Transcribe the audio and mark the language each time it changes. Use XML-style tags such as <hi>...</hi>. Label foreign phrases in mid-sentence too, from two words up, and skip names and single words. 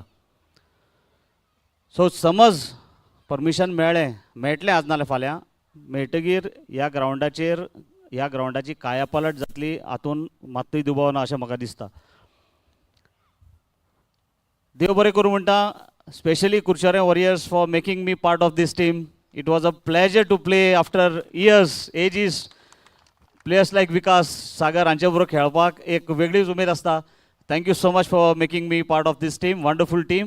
<kok>सो समज परमिशन मेळटलें आज नाल्यार फाल्यां, मेळटगीर ह्या ग्राउंडाची कायापालट जातली हातून मात्तूय दुबाव ना अशें म्हाका दिसता. देव बरें करूं म्हणटा</kok> <en>specially Curchorem Warriors for making me part of this team. it was a pleasure to play after years ages. players like</en> <kok>विकास सागर हांचे बरोबर खेळपाक एक वेगळीच उमेद आसता.</kok> <en>thank you so much for making me part of this team. wonderful team.</en>